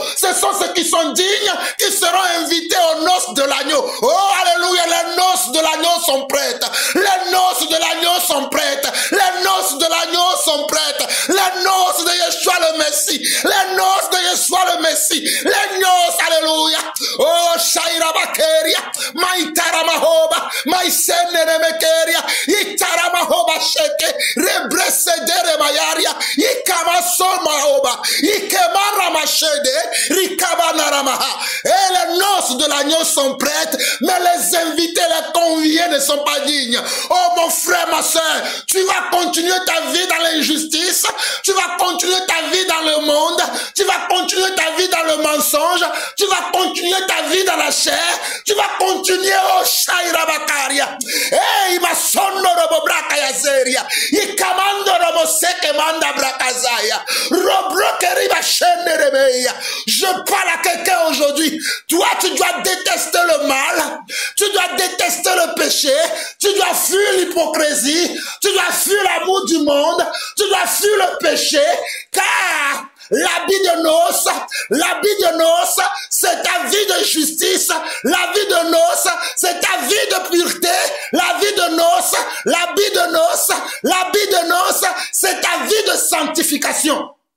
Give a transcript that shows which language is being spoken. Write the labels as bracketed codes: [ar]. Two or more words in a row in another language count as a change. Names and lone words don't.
[fr] Ce sont ceux qui sont dignes qui seront invités aux noces de l'agneau. Oh, alléluia. Les noces de l'agneau sont prêtes. Les noces de l'agneau sont prêtes. Les noces de l'agneau sont prêtes. Les noces de Yeshua le Messie, les noces de Yeshua le Messie, les noces, alléluia. Oh, Shaira Bakeria, Maitara Mahoba, Maïsene Remekeria, Itara Mahoba Sheke, Rebresedere Mayaria, Ikamaso Mahoba, Ikemara Machede, Rikabana Ramaha. Et les noces de l'agneau sont prêtes, mais les invités, les conviés ne sont pas dignes. Oh, mon frère, ma soeur, tu vas continuer ta vie dans l'injustice. Tu vas continuer ta vie dans le monde, tu vas continuer ta vie dans le mensonge, tu vas continuer ta vie dans la chair, tu vas continuer au Shaira Bakaria. Eh, ma sonno robo braka ya zeria. Ikamando robo seke manda brakazaya. Robrokeri ba shende rebeya. Je parle à quelqu'un aujourd'hui. Toi, tu dois détester le mal, tu dois détester le péché, tu dois fuir l'hypocrisie, tu dois fuir l'amour du monde, tu dois fuir le péché, car l'habit de noces, c'est ta vie de justice, la vie de noces, c'est ta vie de pureté, la vie de noces, l'habit de noces, c'est ta vie de sanctification.